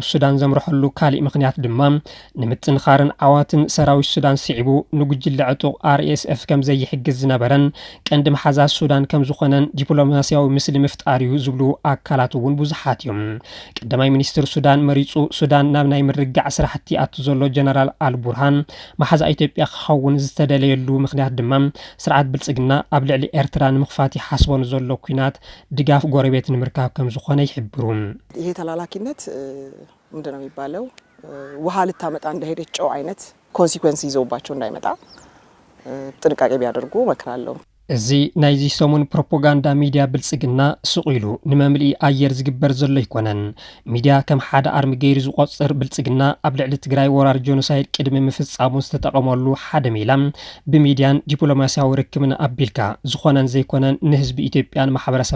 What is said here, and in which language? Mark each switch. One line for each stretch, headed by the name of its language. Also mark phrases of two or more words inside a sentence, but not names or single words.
Tigrinya: ሱዳን ዘምርሐሉ ካሊእ ምክንያት ድማ ንምጥንኻርን ዓዋትን ሰራዊት ሱዳን ስዒቡ ንጉጅለ ዕጡቕ RSF ከም ዘይሕግዝ ዝነበረን ቀንዲ መሓዛት ሱዳን ከም ዝኾነን ዲፕሎማስያዊ ምስሊ ምፍጣር እዩ ዝብሉ ኣካላት እውን ብዙሓት እዮም ቀዳማይ ሚኒስትር ሱዳን መሪፁ ሱዳን ናብ ናይ ምርጋዕ ስራሕቲ ኣቱ ዘሎ ጀነራል አልቡርሃን መሓዛ ኢትዮጵያ ክኸውን ዝተደለየሉ ምክንያት ድማ ስርዓት ብልጽግና ኣብ ልዕሊ ኤርትራ ንምኽፋት ይሓስቦን ዘሎ ኩናት ድጋፍ ጎረቤት ንምርካብ ከም ዝኾነ ይሕብሩ
Amharic: ይሄ ተላላኪነት ምንድነው የሚባለው ውሃ ልታመጣ እንደሄደች ጨው አይነት ኮንሲኩዌንስ ይዘውባቸው እንዳይመጣ ጥንቃቄ ቢያደርጉ መክራለሁ
Tigrinya: እዚ ናይዚ ሰሙን ፕሮፓጋንዳ ሚድያ ብልጽግና ስቑኢሉ ንመምልኢ ኣየር ዝግበር ዘሎ ይኮነን ሚድያ ከም ሓደ ኣርሚ ገይሩ ዝቆጽር ብልጽግና ኣብ ልዕሊ ትግራይ ወራር ጆኖሳይድ ቅድሚ ምፍጻሙ ዝተጠቐመሉ ሓደ ሜላ ብሚድያን ዲፕሎማስያዊ ርክብን ኣቢልካ ዝኾነን ዘይኮነን ንህዝቢ ኢትዮጵያን ማሕበረሰብ